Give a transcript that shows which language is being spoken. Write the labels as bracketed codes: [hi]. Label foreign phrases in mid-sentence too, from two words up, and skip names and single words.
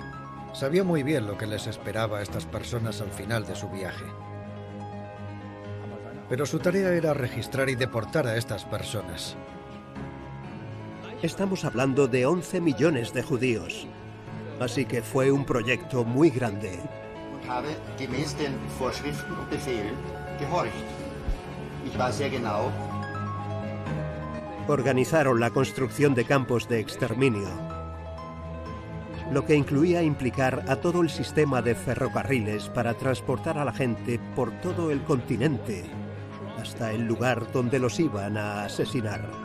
[es] Sabía muy bien lo que les esperaba a estas personas al final de su viaje. Pero su tarea era registrar y deportar a estas personas. Estamos hablando de 11 millones de judíos. Así que fue un proyecto muy grande. [de] Habe gemäß den Vorschriften und Befehlen gehorcht. Ich war sehr genau. [es] Organizaron la construcción de campos de exterminio, lo que incluía implicar a todo el sistema de ferrocarriles para transportar a la gente por todo el continente hasta el lugar donde los iban a asesinar.